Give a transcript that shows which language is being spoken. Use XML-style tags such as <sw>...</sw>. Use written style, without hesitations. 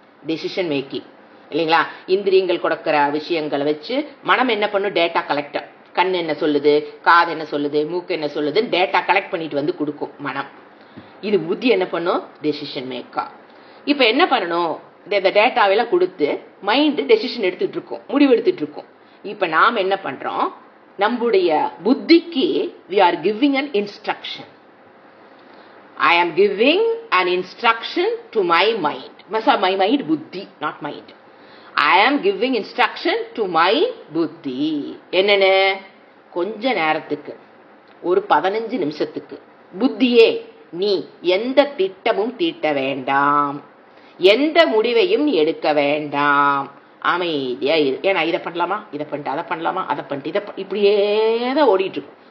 <ta>Decision making இல்லைங்களா? இந்திரியங்கள் கொடுக்கிற விஷயங்களை வச்சு மனம் என்ன பண்ணும்? Data collector. கண் என்ன சொல்லுது, காது என்ன சொல்லுது, மூக்கு என்ன சொல்லுது, டேட்டா கலெக்ட் பண்ணிட்டு கொடுக்கும் மனம். இது புத்தி என்ன பண்ணும்? டெசிஷன் மேக்கா. இப்ப என்ன பண்ணணும்? இந்த டேட்டாவெல்லாம் கொடுத்து மைண்ட் டெசிஷன் எடுத்துட்டு இருக்கும், முடிவு எடுத்துட்டு இருக்கும். இப்ப நாம் என்ன பண்றோம்? நம்முடைய புத்திக்கு</ta> <en>we are giving an instruction. I am giving an instruction to my mind. My mind, buddhi, not mind. I am giving instruction to my buddhi.</en> <ta>என்னென்ன? கொஞ்ச நேரத்துக்கு, ஒரு 15 நிமிஷத்துக்கு, புத்தியே நீ எந்த திட்டமும் தீட்ட வேண்டாம், எந்த முடிவையும் எடுக்க வேண்டாம், அமைதியா இரு. ஏன்னா இதை பண்ணலாமா, இதை பண்ணிட்டு அதை பண்ணலாமா, அதை பண்ணிட்டு இதை இப்படியே தான் ஓடிட்டு இருக்கும்.</ta>